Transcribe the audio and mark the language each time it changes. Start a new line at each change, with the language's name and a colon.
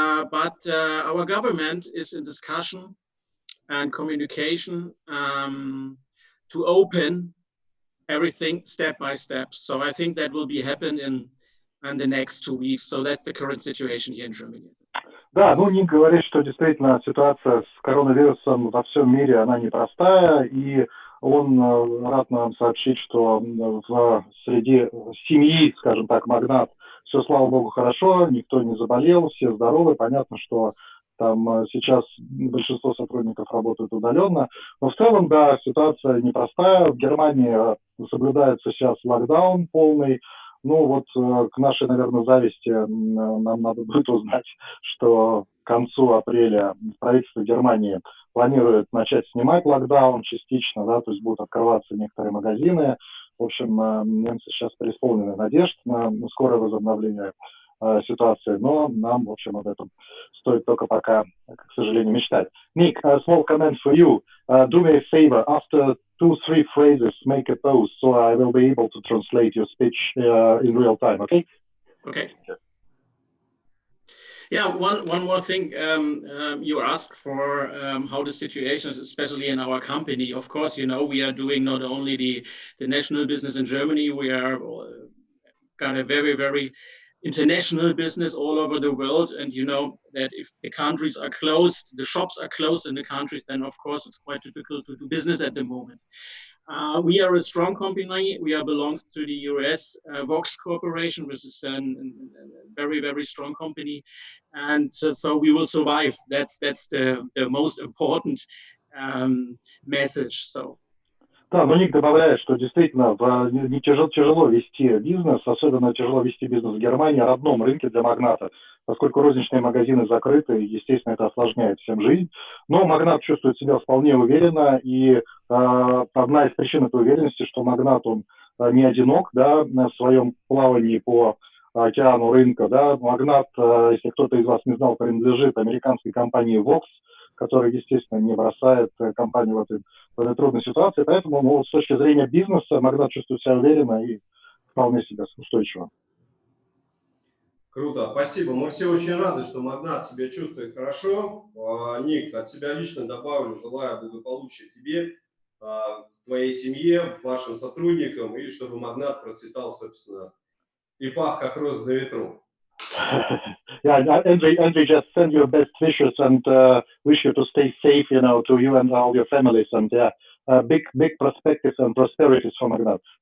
English: But our government is in discussion and communication to open everything step by step. So I think that will be happen in the next 2 weeks. So that's the current situation here in Germany.
Russian: Да, Ник говорит, что действительно ситуация с коронавирусом во всем мире, она непростая, и он рад нам сообщить, что среди семьи, скажем так, Магнат, все, слава богу, хорошо, никто не заболел, все здоровы. Понятно, что там сейчас большинство сотрудников работают удаленно, но в целом, да, ситуация непростая. В Германии соблюдается сейчас локдаун полный. Ну вот к нашей, наверное, зависти нам надо будет узнать, что к концу апреля правительство Германии планирует начать снимать локдаун частично, да, то есть будут открываться некоторые магазины. В общем, немцы сейчас преисполнены надежд на скорое возобновление ситуации, но нам, в общем, об этом стоит только пока, к сожалению, мечтать.
English: Ник, a small comment for you. Do me a favor, after 2-3 phrases, make a pause, so I will be able to translate your speech in real time, okay? Okay. Yeah, one more thing. You asked for how the situation is, especially in our company. Of course, we are doing not only the national business in Germany, we are got a very, very international business all over the world. And you know that if the countries are closed, the shops are closed in the countries, then of course it's quite difficult to do business at the moment. We are a strong company. We belongs to the US Vox Corporation, which is a very, very strong company. And so we will survive. That's the most important message. So.
Russian: Да, но Ник добавляет, что действительно не тяжело вести бизнес, особенно тяжело вести бизнес в Германии, родном рынке для Магната, поскольку розничные магазины закрыты, и, естественно, это осложняет всем жизнь. Но Магнат чувствует себя вполне уверенно, и одна из причин этой уверенности, что Магнат, он не одинок, да, на своем плавании по океану рынка, да. Магнат, если кто-то из вас не знал, принадлежит американской компании Vox, которая, естественно, не бросает компанию в этой трудной ситуации. Поэтому, ну, с точки зрения бизнеса, Магнат чувствует себя уверенно и вполне себя устойчиво. Круто, спасибо. Мы все очень рады, что Магнат себя чувствует хорошо. Ник, от себя лично добавлю, желаю благополучия тебе, твоей семье, вашим сотрудникам, и чтобы Магнат процветал, собственно, и пах, как роза на ветру.
English: Yeah, Andrei just send your best wishes and wish you to stay safe, you know, to you and all your families, and big perspectives and prosperities for Magnat.